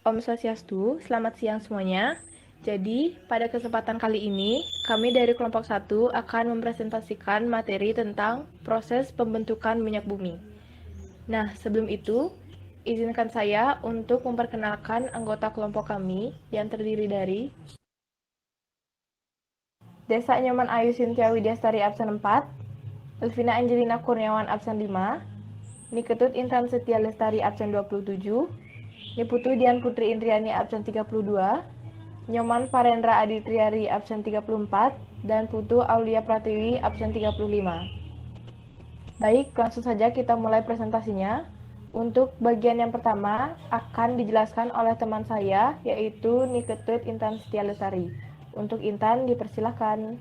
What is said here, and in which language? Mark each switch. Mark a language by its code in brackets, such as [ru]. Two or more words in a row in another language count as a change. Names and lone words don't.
[id] Om Swastiastu, selamat siang semuanya. Jadi, pada kesempatan kali ini, kami dari kelompok 1 akan mempresentasikan materi tentang proses pembentukan minyak bumi. Nah, sebelum itu, izinkan saya untuk memperkenalkan anggota kelompok kami yang terdiri dari Desa Nyoman Ayu Sintia Widyastari absen 4, Elvina Angelina Kurniawan absen 5, Niketut Intan Setia Lestari absen 27, Niputu Dian Putri Indriani absen 32, Nyoman Farendra Aditriari absen 34, dan Putu Aulia Pratiwi absen 35. Baik, langsung saja kita mulai presentasinya. Untuk bagian yang pertama akan dijelaskan oleh teman saya, yaitu Niketut Intan Setia Lestari. Untuk Intan, dipersilahkan.